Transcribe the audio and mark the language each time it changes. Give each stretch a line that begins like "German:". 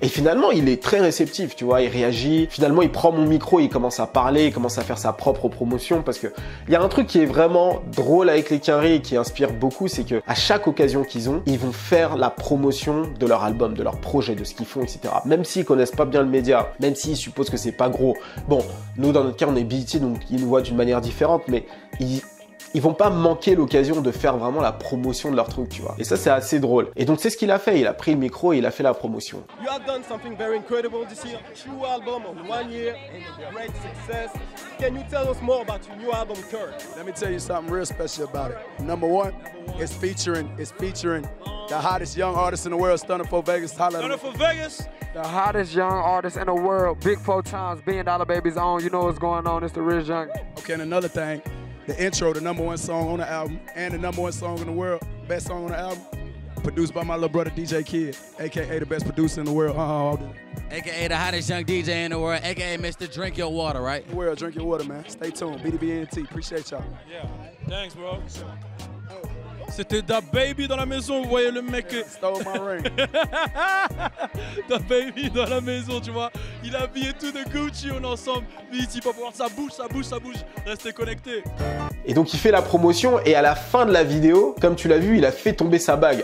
French: Et finalement, il est très réceptif, tu vois, il réagit. Finalement, il prend mon micro, il commence à parler, il commence à faire sa propre promotion parce que il y a un truc qui est vraiment drôle avec les Quinri et qui inspire beaucoup, c'est que à chaque occasion qu'ils ont, ils vont faire la promotion de leur album, de leur projet, de ce qu'ils font, etc. Même s'ils connaissent pas bien le média, même s'ils supposent que c'est pas gros. Bon, nous, dans notre cas, on est BET, donc ils nous voient d'une manière différente, mais ils vont pas manquer l'occasion de faire vraiment la promotion de leur truc, tu vois. Et ça, c'est assez drôle. Et donc, c'est ce qu'il a fait. Il a pris le micro et il a fait la promotion.
English: You have done something very incredible this year. True album on 1 year, great success. Can you tell us more about your new album, Curve? Let me tell you something real special about it. Number one, it's featuring the hottest young artist in the world, Stunner 4 Vegas. Stunner 4 Vegas. The hottest young artist in the world, Big 4 times, $1 billion Baby's on. You know what's going on. It's the Riz Young. Okay, and another thing, the intro, the #1 song on the album, and the #1 song in the world, best song on the album, produced by my little brother DJ Kid, aka the best producer in the world. AKA the hottest young DJ in the world, AKA Mr. Drink Your Water, right? The world, drink your water, man. Stay tuned. BDBNT, appreciate y'all. Yeah, thanks, bro.
French: C'était DaBaby dans la maison, vous voyez le mec.
English: Stole my ring.
French: DaBaby dans la maison, tu vois. Il a habillé tout de Gucci, on est ensemble. BET Pop Awards, ça bouge. Restez connectés. Et donc il fait la promotion et à la fin de la vidéo, comme tu l'as vu, il a fait tomber sa bague.